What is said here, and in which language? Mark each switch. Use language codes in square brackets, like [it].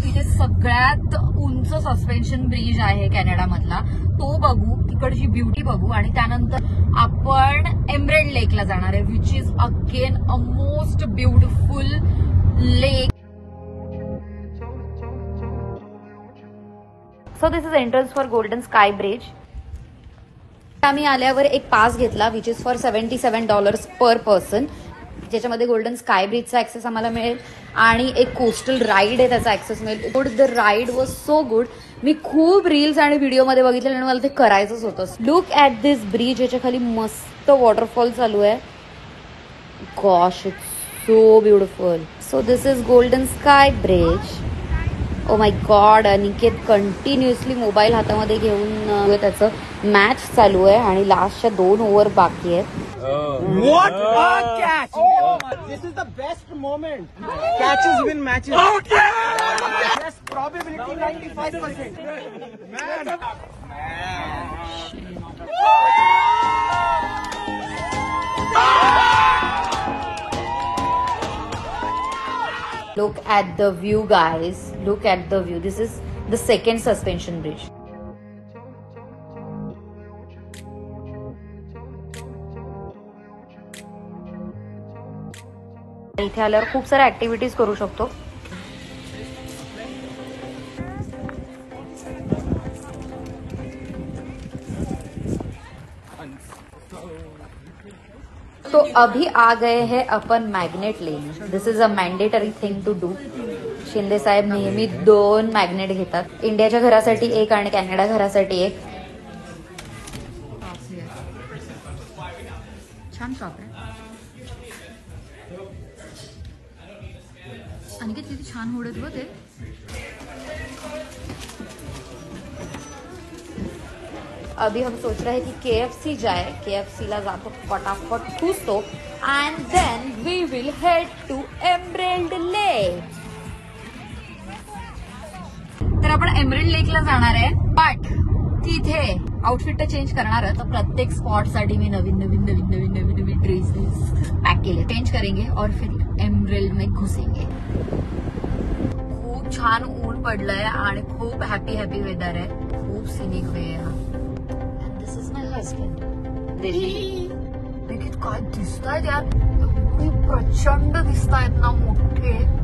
[mr] तिथे सगळ्यात उंच सस्पेन्शन ब्रिज आहे कॅनडामधला, तो बघू, तिकडची ब्युटी बघू आणि त्यानंतर आपण एमरेल्ड लेकला जाणार आहे, [en] Which is again a most beautiful lake. So this is entrance for Golden Sky Bridge. [mr] आम्ही आल्यावर एक पास घेतला [en] which is for $77 per person, [mr] ज्याच्यामध्ये गोल्डन स्काय ब्रिजचा ऍक्सेस आम्हाला मिळेल आणि एक कोस्टल राईड आहे त्याचा ऍक्सेस मिळेल. [en] Good, the ride was so good. [mr] मी खूप रील्स आणि व्हिडिओमध्ये बघितले आणि मला ते करायचंच होतं. [en] look at this bridge, [mr] याच्या खाली मस्त वॉटरफॉल चालू आहे. [en] Gosh, it's so beautiful. So this is Golden Sky Bridge. [mr] Oh my God, Aniket continuously mobile हातामध्ये घेऊन त्याचं मॅच चालू आहे आणि लास्टच्या 2 ओव्हर बाकी आहेत. [en] What a catch! Oh, this is the best moment. Catches win matches. Yes, probability 95%. Man. Look at the view, guys. Look at the view. This is the second suspension bridge. [mr] इथे आल्यावर खूप साऱ्या activities करू शकतो. [hi] तो अभी आ गए हैं अपन मैग्नेट लेने. [en] This is a mandatory thing to do. [mr] Shinde साहेब नेहमी 2 मॅग्नेट घेतात, इंडियाच्या घरासाठी एक आणि कॅनडा घरासाठी एक. छान शॉप आहे आणि किती छान उडत होते. [hi] अभी हम सोच रहे हैं कि KFC जाए. [mr] KFC ला जातो, फटाफट ठूसतो [en] And then we will head to Emerald Lake. [mr] तर आपण एमरेल्ड लेकला जाणार आहे, [en] but [mr] तिथे आउटफिट तर चेंज करणार आहे. तर प्रत्येक स्पॉट साठी मी नवीन ड्रेसेस पॅक केले. [hi] चेंज करेंगे और फिर एमरेल्ड में घुसेंगे. [mr] खूप छान ऊन पडलंय आणि खूप हॅपी वेदर आहे. खूप सिनिक वे आहे. [en] This is my husband Delhi. [mr] देखील काय दिसतायत यार, एवढी प्रचंड दिसतायत ना, मोठे.